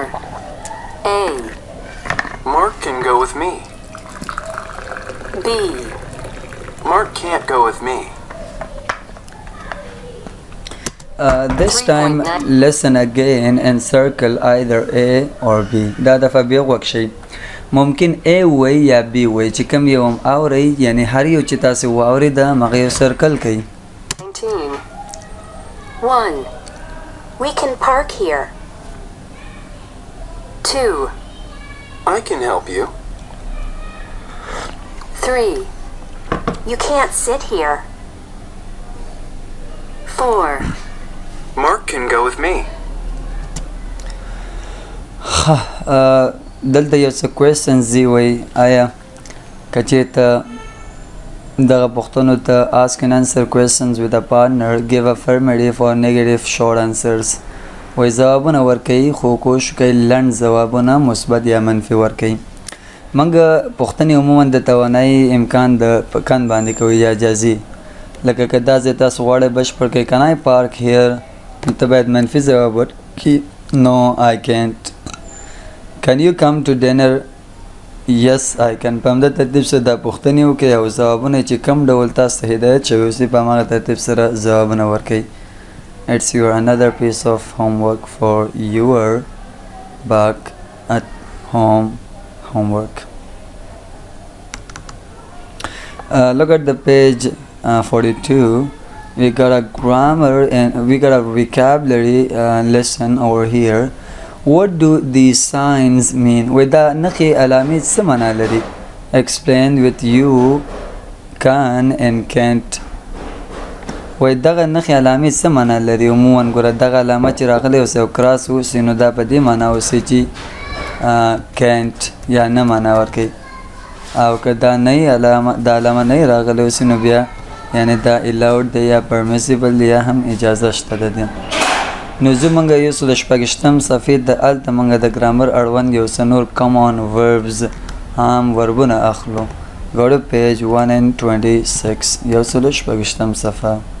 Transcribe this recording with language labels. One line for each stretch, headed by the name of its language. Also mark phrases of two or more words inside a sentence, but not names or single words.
English: A. Mark can go with me. B. Mark can't go with me. This time listen again and circle either A or B
Pashto: دا دفعه بیا غوږ شئ ممکن A وی یا B وی چې کوم یو هم اورئ یعنی هر یو چې تاسو واورئ د هغه یو سرکل کړئ
English: 1. We can park here. 2. I can help you. 3. You can't sit here. 4. Mark can go with me.
Pashto: دلته یو څه کوېسچنز دي وایي آیا که چېرته دغه پوښتنو ته
English: ask and answer questions with a partner give affirmative or negative short answers
Pashto: وایي ځوابونه ورکوي خو کوشش کوي لنډ ځوابونه مثبت یا منفي ورکوي موږ پوښتنې عموما د توانایي امکان د کن باندې کوي یا جازي لکه که دا ځای تاسو غواړئ بشپړ کړئ
English: can I park here
Pashto: نو ته باید منفي ځواب ورکړي
English: no I can't can you come to dinner yes I can
Pashto: په همده ترتیب سره دا پوښتنې وکړئ او ځوابونه چې کوم ډول تاسو ته هدایت شوي اوسي په هماغه ترتیب سره ځوابونه ورکړئ
English: it's your another piece of homework for your back at home homework look at the page 42 we got a grammar and we got a vocabulary lesson over here what do these signs mean
Pashto: ودا نخي علامات څه معنا لري
English: explain with you can and can't
Pashto: وای دغه نښې علامې څه معنا لري عموما ګوره دغه علامه چې راغلی اوس یو کراس اوسي نو دا په دې معنا اوسي چې کینټ یا نه معنا ورکوي او که دا نه علامه دا علامه نه راغلی اوسي نو بیا یعنی دا الاود دی یا پرمیسیبل دی یا هم اجازه شته ده نو زمونږ یو سل شپږشتم صفحې د هلته موږ د ګرامر اړوند یو څه نور
English: common verbs
Pashto: عام وربونه اخلو ګوره پیج 126 یو سل شپږشتم صفحه